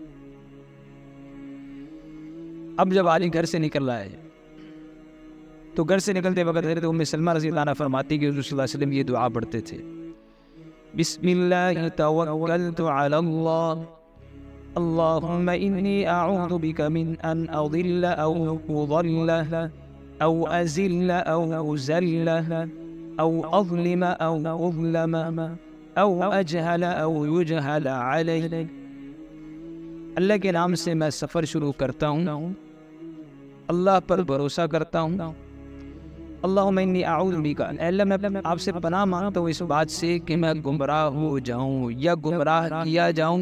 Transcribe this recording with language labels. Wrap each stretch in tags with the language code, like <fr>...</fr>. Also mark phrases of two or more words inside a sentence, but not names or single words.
<ur>اب جب حاجی گھر سے نکل رہا ہے تو گھر سے نکلتے وقت حضرت ام سلمہ</ur> <ar>رضی اللہ عنہ</ar> <ur>فرماتی کہ حضور</ur> <ar>صلی اللہ علیہ وسلم</ar> <ur>یہ دعا پڑھتے تھے:</ur> <ar>بسم اللہ توکلت علی اللہ اللہم انی اعوذ بک من ان اضل او اضل او ازل او ازل او اظلم او اظلم او اجہل او یجہل علی۔</ar> <ur>اللہ کے نام سے میں سفر شروع کرتا ہوں، اللہ پر بھروسہ کرتا ہوں۔</ur> <ar>اللہم انی اعوذ بک،</ar> <ur>اے اللہ میں آپ سے پناہ مانگتا ہوں اس بات سے کہ میں گمراہ ہو جاؤں یا گمراہ کیا جاؤں۔</ur>